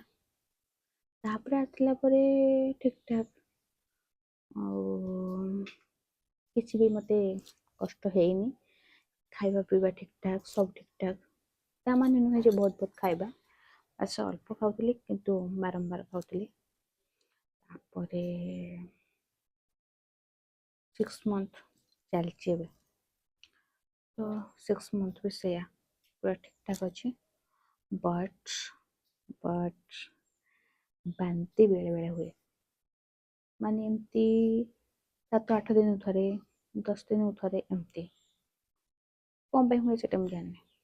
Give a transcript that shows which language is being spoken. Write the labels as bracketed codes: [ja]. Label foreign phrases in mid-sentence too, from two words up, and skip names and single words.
[or] ତାପରେ ଆସିଲା ପରେ ଠିକ୍ ଠାକ୍, ଆଉ କିଛି ବି ମୋତେ କଷ୍ଟ ହେଇନି, ଖାଇବା ପିଇବା ଠିକ୍ ଠାକ୍, ସବୁ ଠିକ୍ ଠାକ୍। ତା ମାନେ ନୁହେଁ ଯେ ବହୁତ ବହୁତ ଖାଇବା, ବାସ୍ ଅଳ୍ପ ଖାଉଥିଲି କିନ୍ତୁ ବାରମ୍ବାର ଖାଉଥିଲି। ତାପରେ 6th month ଚାଲିଛି ଏବେ, ତ 6th month ବି ସେଇଆ ପୁରା ଠିକ୍ ଠାକ୍ ଅଛି, ବଟ୍ ବାନ୍ତି ବେଳେବେଳେ ହୁଏ, ମାନେ ଏମିତି 7-8 ଦିନକୁ ଥରେ, 10 ଦିନକୁ ଥରେ, ଏମିତି କ'ଣ ପାଇଁ ହୁଏ ସେଟା ମୁଁ ଜାଣିନି।